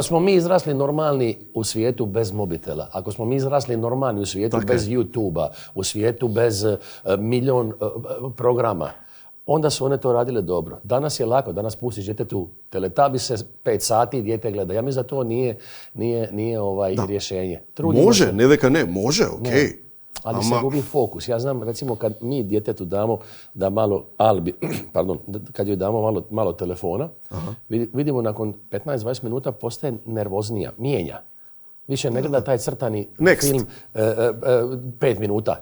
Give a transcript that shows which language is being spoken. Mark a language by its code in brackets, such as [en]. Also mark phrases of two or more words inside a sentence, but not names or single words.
[hr] ako smo mi izrasli normalni u svijetu bez mobitela, ako smo mi izrasli normalni u svijetu bez YouTube-a, u svijetu bez milion programa, onda su one to radile dobro. Danas je lako, danas pustiš djetetu Teletubbies 5 sati, dijete gleda. Ja mislim da to nije rješenje. Trudimo Može, se. [mk] не дека не, може, окей. [hr] Ali se gubi fokus. Ja znam, recimo, kad mi djetetu damo da malo Albi, kad joj damo malo telefona, vidimo nakon 15-20 minuta postaje nervoznija, mijenja. Više ne gleda taj crtani film 5 minuta.